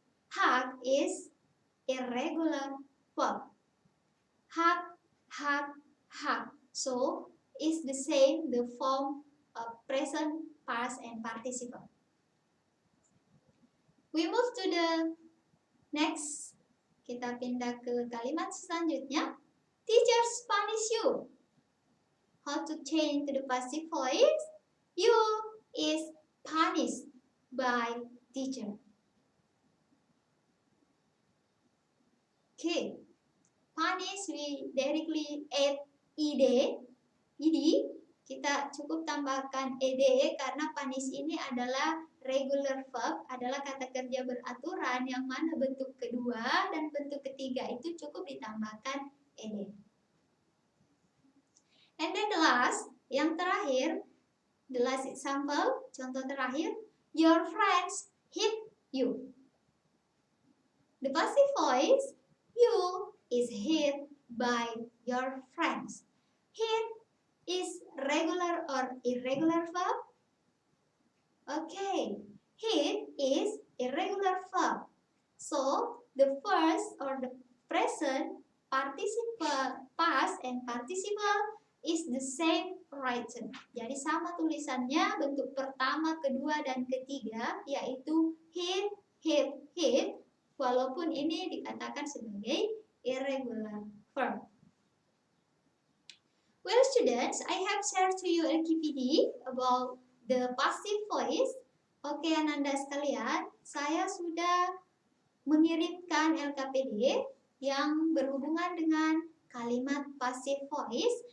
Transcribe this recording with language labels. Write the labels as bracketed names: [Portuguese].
[English] Hug is irregular verb. Hug, hug, hug. So, it's the same, the form of present, past, and participle. We move to the next. Kita pindah ke kalimat selanjutnya. Teachers punish you. How to change to the passive voice? You is punished by teacher. Okay. [Indonesian] Punish, [English] we directly add ed, [Indonesian] kita cukup tambahkan ed karena punish ini adalah regular verb, adalah kata kerja beraturan yang mana bentuk kedua dan bentuk ketiga itu cukup ditambahkan ed. [English] And then the last, [Indonesian] yang terakhir, [English] the last example, [Indonesian] contoh terakhir, [English] your friends hit you. The passive voice, you is hit by your friends. Hit is regular or irregular verb? Okay, hit is irregular verb. So, the first or the present, participle, past, and participle is the same written. [Indonesian] Jadi sama tulisannya, bentuk pertama, kedua, dan ketiga, yaitu hit, hit, hit, walaupun ini dikatakan sebagai irregular verb. [English] Well, students, I have shared to you LKPD about the passive voice. [Indonesian] Oke, Ananda sekalian, saya sudah mengirimkan LKPD yang berhubungan dengan kalimat passive voice.